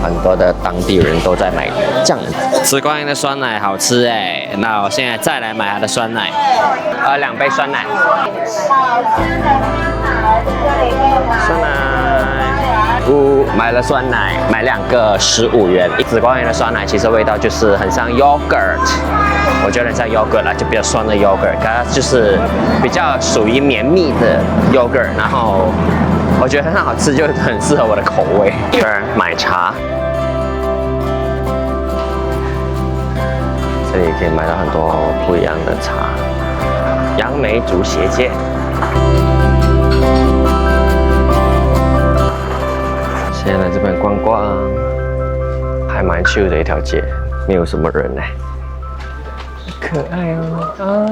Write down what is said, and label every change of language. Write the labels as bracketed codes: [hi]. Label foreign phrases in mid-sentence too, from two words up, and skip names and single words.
[zh] 很多的當地人都在買這樣子。吃光的酸奶好吃哎，那我現在再來買它的酸奶，2杯酸奶。酸奶，買了酸奶，買2個15元。紫光园的酸奶其實味道就是很像 yogurt， 我覺得很像 yogurt 啦，就比較酸的 yogurt， 它就是比較屬於綿密的 yogurt， 然後我覺得很好吃，就很適合我的口味。買茶，這裡可以買到很多不一樣的茶。楊梅竹斜街。先來這邊逛逛，還蠻 chill 的一條街，沒有什麼人呢，可愛哦！